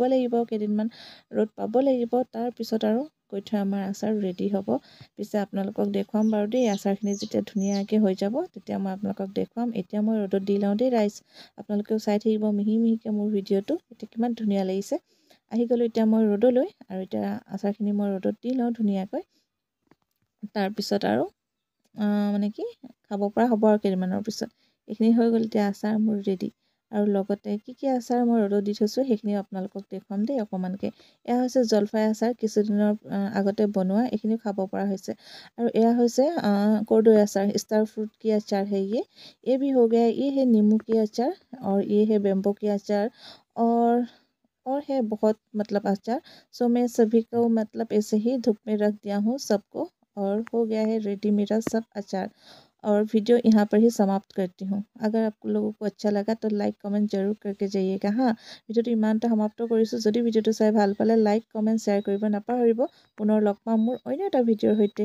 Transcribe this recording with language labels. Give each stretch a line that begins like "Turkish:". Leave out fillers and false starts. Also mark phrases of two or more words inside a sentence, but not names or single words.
Assamese: লাগিব কেইদিনমান ৰ'দ পাব লাগিব তাৰ পিছত আৰু কৈ থৈ আমাৰ আচাৰ ৰেডি হ'ব পিছে আপোনালোকক দেখুৱাম বাৰু দেই আচাৰখিনি যেতিয়া ধুনীয়াকৈ হৈ যাব তেতিয়া মই আপোনালোকক দেখুৱাম এতিয়া মই ৰ'দত দি লওঁ দেই ৰাইচ আপোনালোকেও চাই থাকিব মিহি মিহিকৈ মোৰ ভিডিঅ'টো এতিয়া কিমান ধুনীয়া লাগিছে আহি গ'লোঁ এতিয়া মই ৰ'দলৈ আৰু এতিয়া আচাৰখিনি মই ৰ'দত দি লওঁ ধুনীয়াকৈ তাৰপিছত আৰু মানে কি খাব পৰা হ'ব আৰু কেইদিনমানৰ পিছত। এইখিনি হৈ গ'ল, এতিয়া আচাৰ মোৰ ৰেডি। আৰু লগতে কি আচাৰ মই ৰ'দত দি থৈছোঁ সেইখিনি আপোনালোকক দেখুৱাম দেই অকণমানকৈ। এয়া হৈছে জলফাই আচাৰ, কিছুদিনৰ আগতে বনোৱা, এইখিনি খাব পৰা হৈছে। আৰু এয়া হৈছে কৰ্দৈ আচাर,
English: star fruit
Hindi: की अचार है ये भी हो गया। ये है नींबू की अचार और ये है बेम्बो की अचार और है बहुत मतलब अचार। सो मैं सभी को मतलब ऐसे ही धूप में रख दिया हूँ सबको, और हो गया है रेडी मेरा सब अचार। और वीडियो यहाँ पर ही समाप्त करती हूँ। अगर आप लोगों को अच्छा लगा तो
English: like comment
Hindi: जरूर करके जाइएगा हाँ।
Assamese: ভিডিঅ'টো ইমানতে সমাপ্ত কৰিছোঁ। যদি ভিডিঅ'টো চাই ভাল পালে
English: like comment share
Assamese: কৰিব নাপাহৰিব। পুনৰ লগ পাম মোৰ অন্য এটা ভিডিঅ'ৰ সৈতে।